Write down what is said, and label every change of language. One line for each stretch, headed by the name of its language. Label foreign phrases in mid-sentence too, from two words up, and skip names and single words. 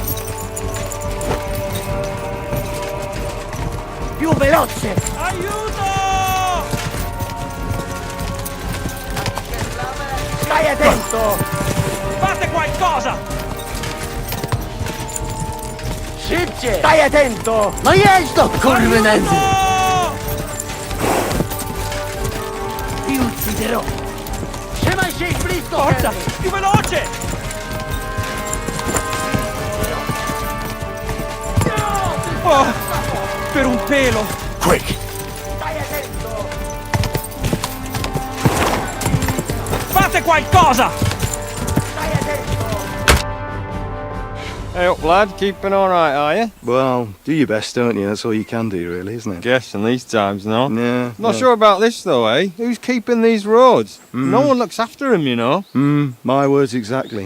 Italian: Più veloce! Aiuto! Stai attento! Fate qualcosa!
Polish: Szybciej!
Italian: Stai attento!
Polish: No jedź to, kurwynędzy!
Italian: Ti ucciderò!
Polish: Trzymaj się ich blisko!
Italian: Forza! Più veloce! Oh, per un pelo! Quick! Stai attento! Fate qualcosa! Stai attento!
English: Hey up, lad. Keeping all right, are you? Well, do your best, don't you? That's all you can do, really, isn't it? Guess in these times, no? Yeah. Not sure about this, though, eh? Who's keeping these roads? No one looks after him, you know. My words exactly.